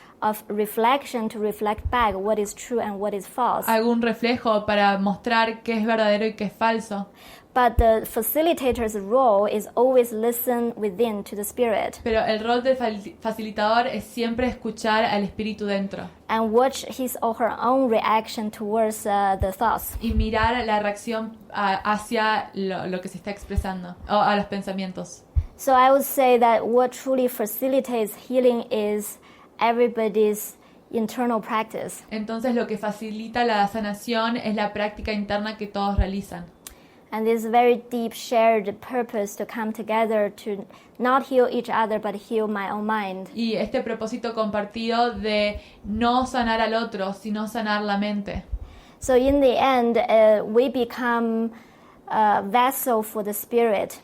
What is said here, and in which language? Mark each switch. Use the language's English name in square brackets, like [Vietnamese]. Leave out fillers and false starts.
[English] of reflection to reflect back what is true and what is false. [Spanish] algún reflejo para mostrar qué es verdadero y qué es falso. [English] But the facilitator's role is always listen within to the Spirit [Spanish] Pero el rol del facilitador es siempre escuchar al Espíritu dentro [English] and watch his or her own reaction towards the thoughts. [Spanish] y mirar la reacción hacia lo que se está expresando, o a los pensamientos. [English] So I would say that what truly facilitates healing is everybody's internal practice. [Spanish] Entonces lo que facilita la sanación es la práctica interna que todos realizan. [English] And this very deep shared purpose to come together to not heal each other but heal my own mind. [Spanish] Y este propósito compartido de no sanar al otro, sino sanar la mente. [English] So in the end, we become a vessel for the Spirit.